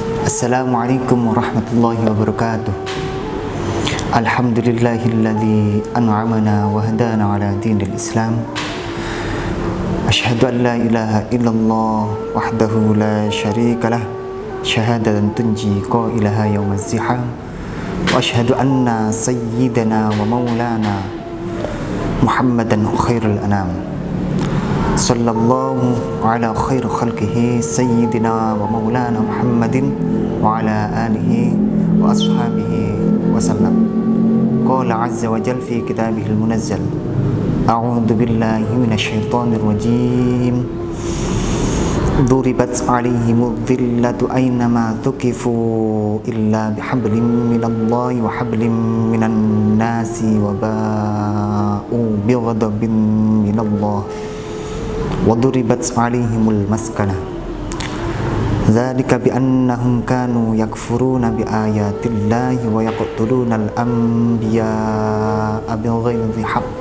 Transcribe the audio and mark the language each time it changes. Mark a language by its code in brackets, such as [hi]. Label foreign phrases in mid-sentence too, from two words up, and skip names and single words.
[ar] السلام عليكم ورحمة الله وبركاته. الحمد لله الذي أنعمنا وهدانا على دين الإسلام. أشهد أن لا إله إلا الله وحده لا شريك له، شهادة تنجي قائلها يوم الزحام. وأشهد أن سيدنا ومولانا محمدا خير الأنام. صلى الله على خير خلقه سيدنا ومولانا محمد وعلى آله وأصحابه وسلم. قال عز وجل في كتابه المنزل، أعوذ بالله من الشيطان الرجيم. ضربت عليهم الذلة أينما ثقفوا إلا بحبل من الله وحبل من الناس وباءوا بغضب من الله وضربت عليهم المسكنة. ذلك بأنهم كانوا يكفرون بآيات الله ويقتلون الأنبياء بغير حق.